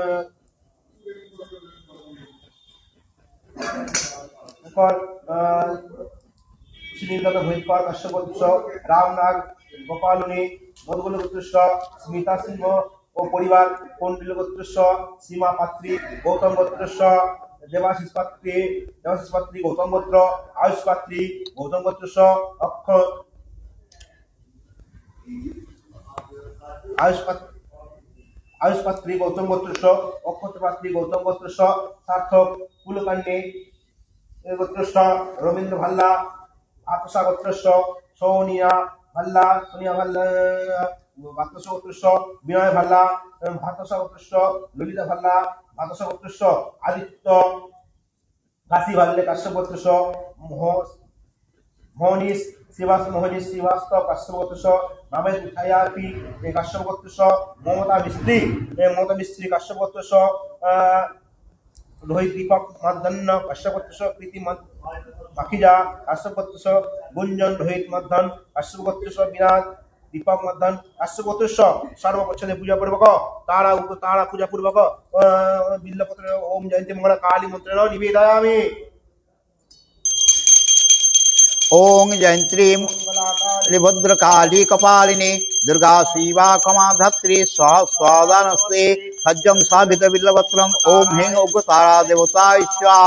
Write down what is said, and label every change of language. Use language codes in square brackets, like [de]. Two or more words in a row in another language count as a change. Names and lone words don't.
[sa] শ্রীনির্গত ভৈপাল কাশ্যপত্র রামনাগ গোপালনী মধুগুল গোত্রস্য স্মিতা সিংহ ও পরিবার কন্ডিল গোত্রস্য সীমা পাত্রী গৌতম গোত্রস্য দেবাশিস পাত্রী গৌতম গোত্র আয়ুষ পাত্রী গৌতম গোত্রস্য আয়ুষ পাত্রী গৌতম গোত্রস্য অক্ষত পাত্রী গৌতম গোত্রস্য সার্থক কুলকান্ডী গোত্রস্য রবীন্দ্র ভাল্লা আতসা গোত্রস্য সোনিয়া ভাল্লা ভাতস গোত্রস্য বিনয় ভাল্লা ভাতসা গোত্রস্য ললিতা ভাল্লা ভাতসা গোত্রস্য আদিত্য কাশী ভাল্লে কাশ্যপ গোত্রস্য মোহনীশ শ্রীবাস্তব কাশ্যপ গোত্রস্য নামেদ উঠায়াপি কাশ্যপ গোত্রস্য মমতা মিস্ত্রি কাশ্যপ গোত্রস্য রোহিত দীপক মধ্যাহ্ন কাশ্যপ গোত্রস্য প্রীতি পাখিজা কাশ্যপ গোত্রস্য গুঞ্জন রোহিত মধ্যাহ্ন কাশ্যপ গোত্রস্য বিরাট দীপক মধ্যাহ্ন কাশ্যপ গোত্রস্য সর্বপক্ষে পূজা পূর্বক তারা পূজা পূর্বক বিল্লপত্র ওম জয়ন্তী মঙ্গলা কালী মন্ত্রেণ নিবেদয়ামি। ওং জয়ন্ত্রীম ভদ্রকালী কপালিনী দুর্গা শিবা কমাধাত্রী স্বাদানস্তে সজ্জং সাধিত বিল্লপত্রং ওম হিং উগ্রতারা দেবতা স্বাহা।